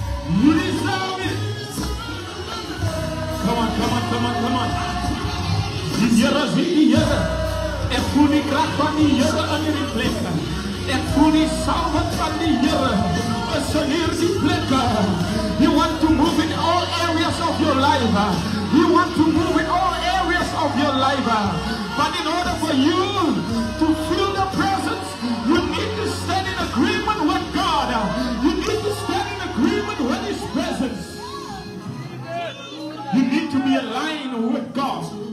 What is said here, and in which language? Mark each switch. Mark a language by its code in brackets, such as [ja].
[en] You deserve it. Come on, come on, come on, come on. [af] Die Here is die Here. Ek voel die kracht van die Here in die plek. Ek voel die salwing van die Here. Is in hierdie plek. [en] You want to move in all areas of your life. You want to move in all areas of your life. But in order for you to feel the presence, you need to stand in agreement with God. You need to stand in agreement with his presence. You need to be aligned with God.